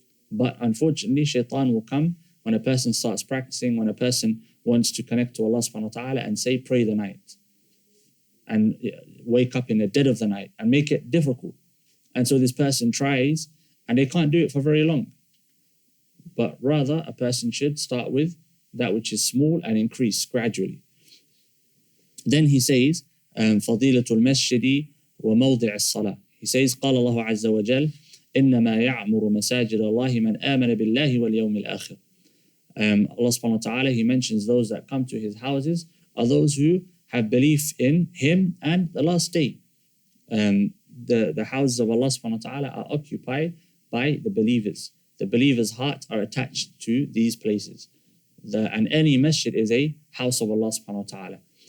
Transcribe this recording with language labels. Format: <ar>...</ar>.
<en>But unfortunately, shaitan will come when a person starts practicing, when a person wants to connect to Allah subhanahu wa ta'ala and say, pray the night. And wake up in the dead of the night and make it difficult. And so this person tries and they can't do it for very long. But rather, a person should start with that which is small and increase gradually. Then he says,</en> <ar>فضيلة المسجد وموضع الصلاة.</ar> <en>He says,</en> <ar>قال الله عز وجل إنما يعمر مساجد الله من آمن بالله واليوم الآخر.</ar> <en>Allah subhanahu wa ta'ala, he mentions those that come to his houses are those who have belief in him and the last day. The houses of Allah subhanahu wa ta'ala are occupied by the believers. The believers' hearts are attached to these places. And any masjid is a house of Allah subhanahu wa ta'ala.</en>